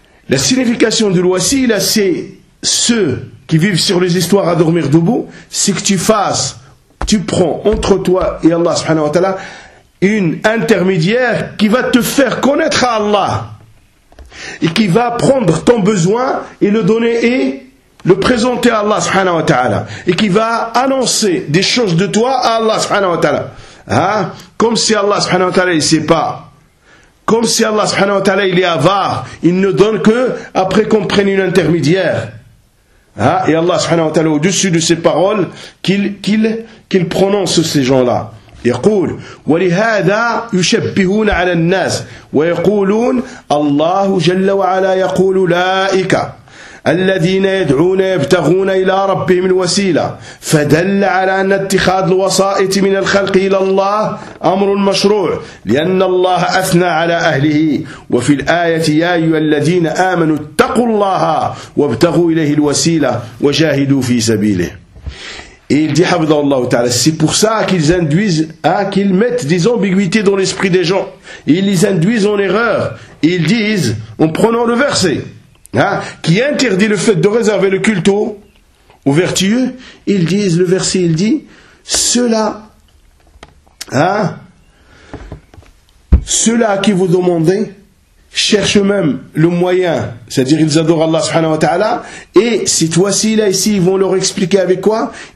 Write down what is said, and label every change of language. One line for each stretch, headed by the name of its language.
French: La signification du roi, là, c'est ceux qui vivent sur les histoires à dormir debout, c'est que tu fasses, tu prends entre toi et Allah subhanahu wa ta'ala une intermédiaire qui va te faire connaître à Allah et qui va prendre ton besoin et le donner et le présenter à Allah subhanahu wa ta'ala et qui va annoncer des choses de toi à Allah subhanahu wa ta'ala. Hein? Comme si Allah subhanahu wa ta'ala il sait pas. Comme si Allah subhanahu wa ta'ala il est avare, il ne donne que après qu'on prenne une intermédiaire. Hein? Et Allah subhanahu wa ta'ala au-dessus de ses paroles qu'il prononce ces gens-là.
Arabic: يقول ولهذا يشبهون على الناس ويقولون الله جل وعلا يقول أولئك الذين يدعون يبتغون إلى ربهم الوسيلة فدل على أن اتخاذ الوسائط من الخلق إلى الله أمر مشروع لأن الله أثنى على أهله وفي الآية يا أيها الذين آمنوا اتقوا الله وابتغوا إليه الوسيلة وجاهدوا في سبيله.
French: Et il dit, Habdallah Ta'ala, c'est pour ça qu'ils induisent, qu'ils mettent des ambiguïtés dans l'esprit des gens. Ils les induisent en erreur. Ils disent, en prenant le verset, qui interdit le fait de réserver le culte aux vertueux, ils disent, le verset, il dit, ceux-là qui vous demandez, cherchent même le moyen, c'est-à-dire ils adorent Allah subhanahu wa ta'ala, et cette fois-ci, là, ici, ils vont leur expliquer avec quoi ?